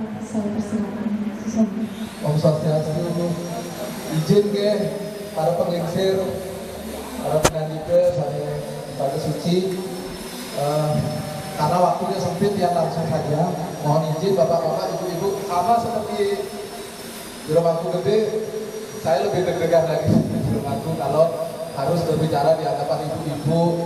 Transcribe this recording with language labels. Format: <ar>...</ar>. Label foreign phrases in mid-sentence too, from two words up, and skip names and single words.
<id>Saya persilakan. Susanti. Om Swastiastu, izin ke para penglingsir, para penandika, saya pada suci, karena waktunya sempit yang langsung saja, mohon izin bapak-bapak, ibu-ibu, sama seperti di rumahku gede, saya lebih deg-degan lagi di rumahku kalau harus berbicara di hadapan ibu-ibu.</id>